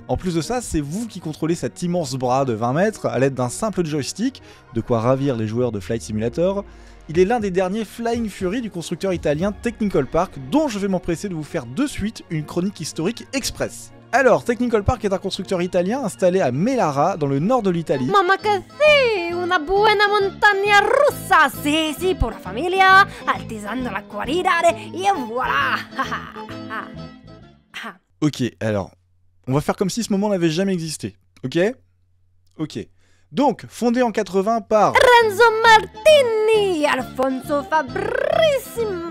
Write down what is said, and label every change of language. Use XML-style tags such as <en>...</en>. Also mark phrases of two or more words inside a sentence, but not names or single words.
<fr>En plus de ça, c'est vous qui contrôlez cet immense bras de 20 mètres à l'aide d'un simple joystick, de quoi ravir les joueurs de Flight Simulator. Il est l'un des derniers Flying Fury du constructeur italien Technical Park, dont je vais m'empresser de vous faire de suite une chronique historique express. Alors, Technical Park est un constructeur italien installé à Melara, dans le nord de l'Italie.</fr> <it>Mamma che sì, una buona montagna russa, sì sì,</it> <fr>pour la</fr> <it>familia, altissando la corridare,</it> <fr>et voilà. Ok, alors, on va faire comme si ce moment n'avait jamais existé, ok? Ok. Donc, fondé en 80 par Renzo Martini, Alfonso Fabrissimo.</fr>